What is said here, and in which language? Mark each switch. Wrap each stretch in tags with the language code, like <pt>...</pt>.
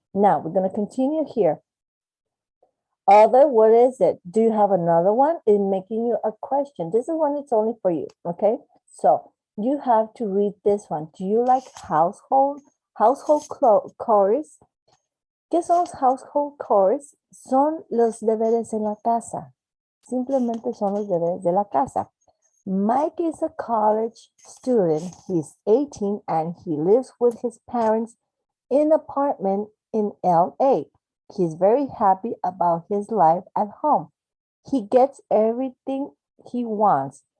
<en>Now we're going to continue here. Other, what is it? Do you have another one? In making you a question. This is one it's only for you, okay? So you have to read this one. Do you like household chores?</en> <es>¿Qué son los household chores? Son los deberes en la casa. Simplemente son los deberes de la casa.</es> <en>Mike is a college student. He's 18 and he lives with his parents in an apartment in LA. He's very happy about his life at home. He gets everything he wants.</en>